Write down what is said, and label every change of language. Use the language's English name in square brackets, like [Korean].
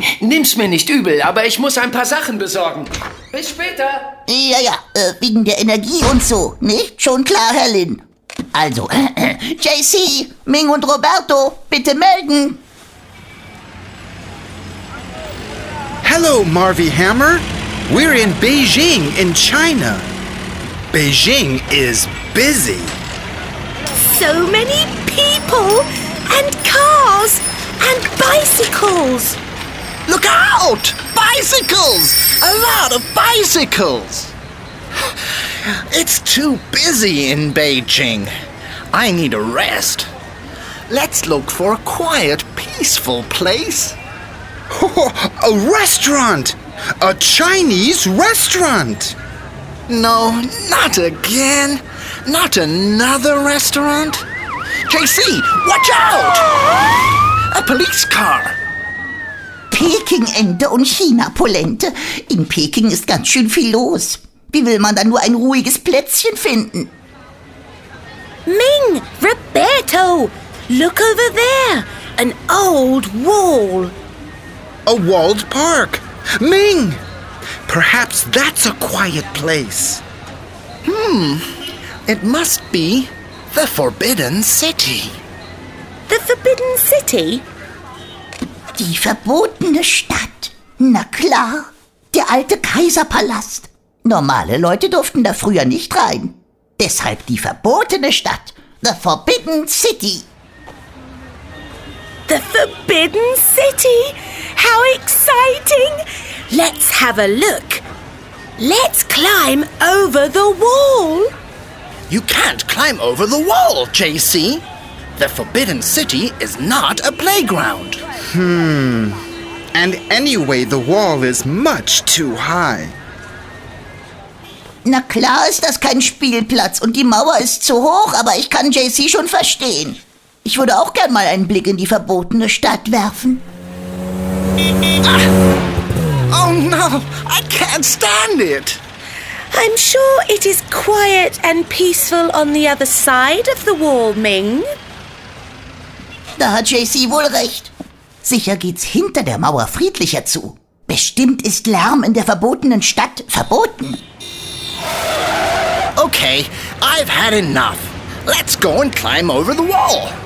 [German] Nimm's mir nicht übel, aber ich muss ein paar Sachen besorgen. Bis später. Ja, wegen der Energie und so, nicht? Schon klar, Herr Lin. Also, JC, Ming und Roberto, bitte melden. [English] Hello, Marvy Hammer. We're in Beijing, in China. Beijing is busy. So many people and cars and bicycles. Look out! Bicycles! A lot of bicycles! It's too busy in Beijing. I need a rest. Let's look for a quiet, peaceful place. A restaurant! A Chinese restaurant! No, not again. Not another restaurant. JC, watch out! A police car. [German] Peking-Ente und China-Polente. In Peking ist ganz schön viel los. Wie will man dann nur ein ruhiges Plätzchen finden? [English] Ming, Roberto, look over there. An old wall. A walled park. Ming! Perhaps that's a quiet place. It must be the Forbidden City. The Forbidden City? [German] Die verbotene Stadt. Na klar. Der alte Kaiserpalast. Normale Leute durften da früher nicht rein. Deshalb die verbotene Stadt. [English] The Forbidden City. The Forbidden City? How exciting! Let's have a look. Let's climb over the wall. You can't climb over the wall, JC. The Forbidden City is not a playground. And anyway, the wall is much too high. [German] Na klar ist das kein Spielplatz und die Mauer ist zu hoch, aber ich kann JC schon verstehen. Ich würde auch gern mal einen Blick in die verbotene Stadt werfen. [English] Oh no, I can't stand it. I'm sure it is quiet and peaceful on the other side of the wall, Ming. [German] Da hat JC wohl recht. Sicher geht's hinter der Mauer friedlicher zu. Bestimmt ist Lärm in der verbotenen Stadt verboten. [English] Okay, I've had enough. Let's go and climb over the wall.